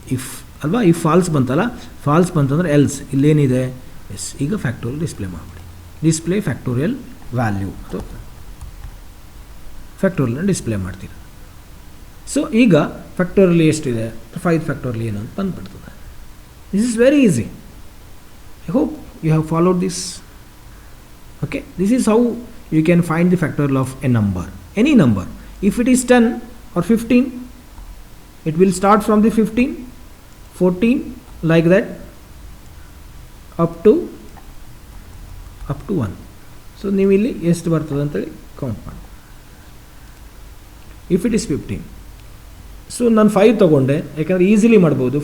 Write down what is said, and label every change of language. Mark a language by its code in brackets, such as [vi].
[kn] If ಅಲ್ವಾ, if falls ಬಂತಲ್ಲ, falls ಬಂತಂದರೆ ಎಲ್ಸ್, ಇಲ್ಲೇನಿದೆ ಎಸ್. ಈಗ ಫ್ಯಾಕ್ಟೋರಿಯಲ್ ಡಿಸ್ಪ್ಲೇ ಮಾಡಿಬಿಡಿ, ಡಿಸ್ಪ್ಲೇ ಫ್ಯಾಕ್ಟೋರಿಯಲ್ ವ್ಯಾಲ್ಯೂ ಅಥವಾ ಫ್ಯಾಕ್ಟೋರಿಯಲ್ನ ಡಿಸ್ಪ್ಲೇ ಮಾಡ್ತೀರ. ಸೊ ಈಗ ಫ್ಯಾಕ್ಟೋರಿಯಲ್ ಎಷ್ಟಿದೆ 5 ಫ್ಯಾಕ್ಟೋರಿಯಲ್ ಏನು ಅಂತ ಬಂದುಬಿಡ್ತದೆ. [en] This is very easy. I hope you have followed this. Okay, this is how you can find the factorial of a number, any number. If it is 10 or 15, it will start from the 15, 14 like that up to 1. [kn] So ನೀವು ಇಲ್ಲಿ ಎಷ್ಟು ಬರ್ತದೆ ಅಂತೇಳಿ count ಮಾಡಿ. [en] if it is 15, [kn] so ನಾನು 5 ತೊಗೊಂಡೆ, ಯಾಕಂದರೆ easily ಮಾಡ್ಬೋದು.